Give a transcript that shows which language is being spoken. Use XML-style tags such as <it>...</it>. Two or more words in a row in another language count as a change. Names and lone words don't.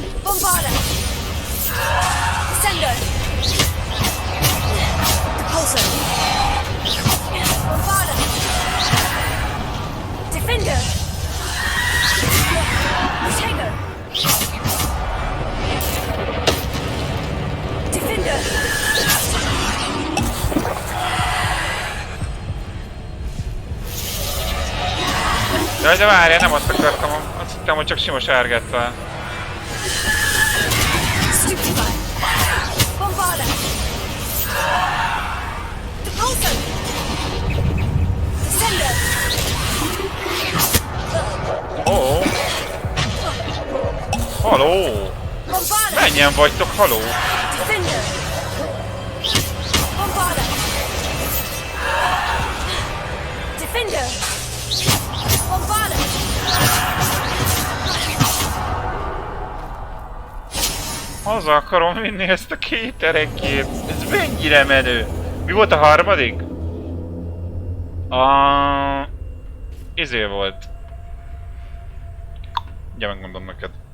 <hu>Sender! Repulsor! Bombarda! Defender! Tiger! Defender! Jaj, de várjál, nem azt akartam, azt hittem, hogy csak sima sárgáttal. Bombarda! Repulsor! Sender! Oh. Haló! Mennyien vagytok, haló? Defender! Bombarda! Defender! Bombarda! Haza akarom vinni ezt a 2 erekét. Ez mennyire menő. Mi volt a harmadik? Izé volt. Ugye megmondom neked.</hu>